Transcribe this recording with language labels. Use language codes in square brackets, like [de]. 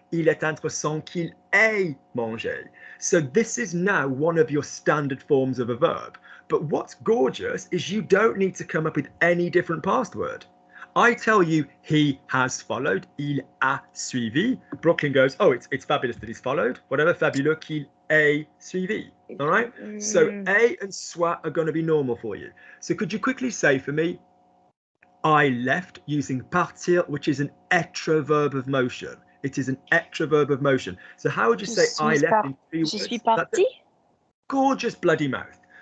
[fr] Il est intéressant qu'il ait mangé. [en] So this is now one of your standard forms of a verb. But what's gorgeous is you don't need to come up with any different past word. I tell you, he has followed. [fr] Il a suivi. [en] Brooklyn goes, oh, it's fabulous that he's followed. Whatever, [fr] fabuleux qu'il ait suivi. [en] All right? So a and soit are going to be normal for you. So could you quickly say for me, I left, using partir, which is an être verb of motion. It is an être verb of motion. So how would you say I left in 3 words? [fr] Je suis parti. [en] Gorgeous bloody mouth.